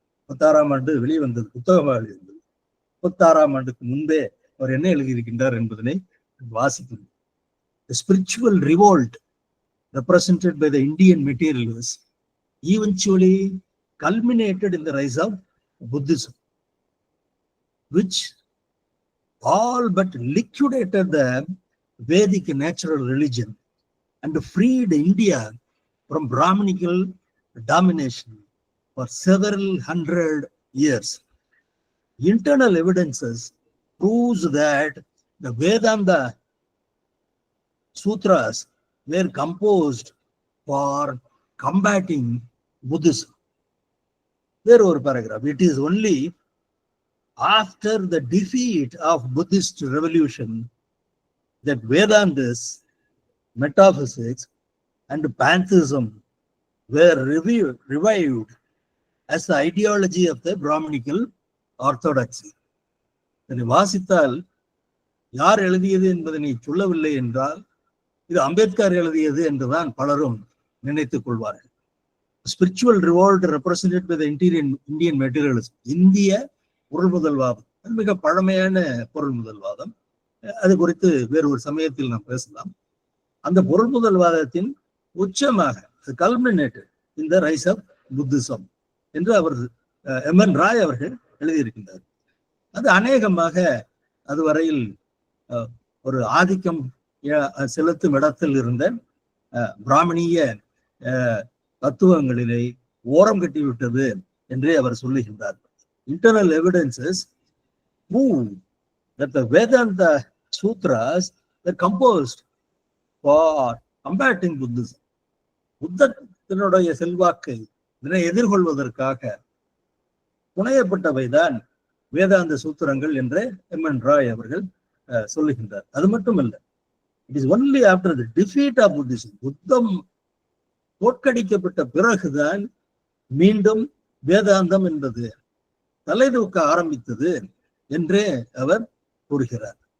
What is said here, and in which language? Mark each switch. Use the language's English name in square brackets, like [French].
[Tamil] 56ஆம் ஆண்டு வெளிவந்தது, புத்தகமாக எழுதியிருந்தது. 36ஆம் ஆண்டுக்கு முன்பே அவர் என்ன எழுதியிருக்கின்றார் என்பதனை வாசிக்கும். [English] Spiritual revolt represented by the Indian materialists eventually culminated in the rise of Buddhism, which all but liquidated the Vedic natural religion and freed India from Brahminical domination for several hundred years. Internal evidences proves that the Vedanta sutras were composed for combating Buddhism. There [Tamil] ஒரு [English] paragraph. It is only after the defeat of Buddhist revolution that Vedantis, metaphysics, and pantheism were revived as the ideology of the Brahminical orthodoxy. [Tamil] இதனை வாசித்தால் யார் எழுதியது என்பதனை சொல்லவில்லை என்றால் இது அம்பேத்கர் எழுதியது என்றுதான் பலரும் நினைத்துக் கொள்வார்கள். [English] spiritual revolt represented by the Indian materialism, [Tamil] இந்திய பொருள் முதல்வாதம், மிக பழமையான பொருள் முதல்வாதம். அது குறித்து வேறு ஒரு சமயத்தில் நாம் பேசலாம். அந்த பொருள் முதல்வாதத்தின் உச்சமாக [English] culminated இந்த rise of Buddhism [Tamil] என்று அவர் எம்.என். ராய் அவர்கள் எழுதியிருக்கின்றார். அது அநேகமாக அதுவரையில் ஒரு ஆதிக்கம் செலுத்தும் இடத்தில் இருந்த பிராமணிய தத்துவங்களிலே ஓரம் கட்டிவிட்டது என்றே அவர் சொல்லுகின்றார். [English] Internal evidences prove that the Vedanta sutras were composed for combating Buddhism. [Tamil] புத்தத்தினுடைய செல்வாக்கை இதனை எதிர்கொள்வதற்காக புனையப்பட்டவைதான் வேதாந்த சூத்திரங்கள் என்று எம்.என். ராய் அவர்கள் சொல்லுகின்றார். அது மட்டுமல்ல, [English] it is only after the defeat of Buddhism, [Tamil] புத்தம் தோற்கடிக்கப்பட்ட பிறகுதான் மீண்டும் வேதாந்தம் என்பது தலைதூக்க ஆரம்பித்தது என்றே அவர் கூறுகிறார்.